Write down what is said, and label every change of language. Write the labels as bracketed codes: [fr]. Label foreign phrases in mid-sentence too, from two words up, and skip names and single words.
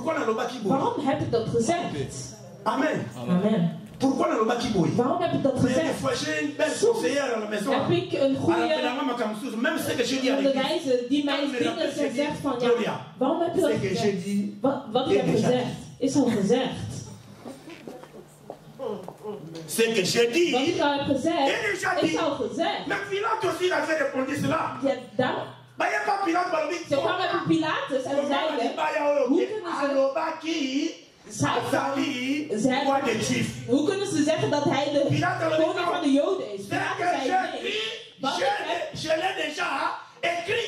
[nl] Waarom heb ik dat gezegd? Amen. Amen. Waarom heb ik dat gezegd? Heb ik een goede onderwijzer die mij dingen zegt van, ja, waarom heb je dat gezegd? Wat ik heb gezegd is al gezegd. [fr] Ce que j'ai dit [nl] wat ik al heb gezegd is al gezegd. [fr] Mais Pilate aussi avait répondu cela. [nl] Ze kwamen met Pilatus en zeiden, hoe kunnen ze zeggen dat hij de koning van de Joden is? Pilatus zei nee.